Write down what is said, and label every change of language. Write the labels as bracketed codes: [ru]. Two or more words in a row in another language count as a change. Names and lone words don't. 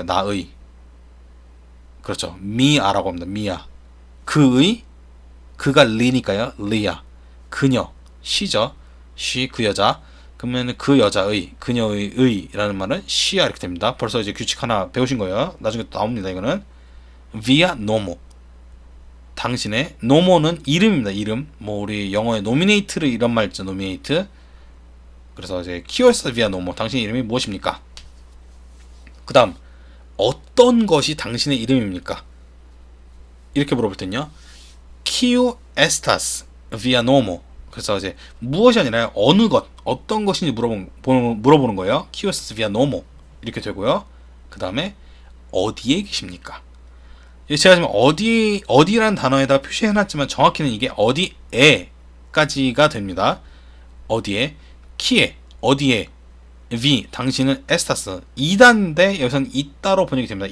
[ko] 나의. 그렇죠. 미아라고 합니다. 미아. 그의, 그가 리니까요. 리아. 그녀. 시죠. she 그 여자. 그러면 그 여자의, 그녀의 의라는 말은 시야 이렇게 됩니다. 벌써 이제 규칙 하나 배우신 거예요. 나중에 또 나옵니다. 이거는 [eo] via nomo. [ko] 당신의 nomo는 이름입니다. 이름. 뭐 우리 영어에 nominate를 이런 말 있죠. nominate. 그래서 이제 [eo] kiu estas via nomo. [ko] 당신의 이름이 무엇입니까? 그 다음 어떤 것이 당신의 이름입니까? 이렇게 물어볼 때는요. [eo] Kiu estas via nomo. [ko] 그래서 이제 무엇이 아니라 어느 것, 어떤 것인지 물어보는 거예요. [eo] Kiu estas via nomo. [ko] 이렇게 되고요. 그 다음에 어디에 계십니까? 제가 지금 어디라는 단어에다 표시해놨지만 정확히는 이게 어디에까지가 됩니다. 어디에, 키에, 어디에, V, 당신은 에스타스 2단인데 여기서는 있다로 번역이 됩니다.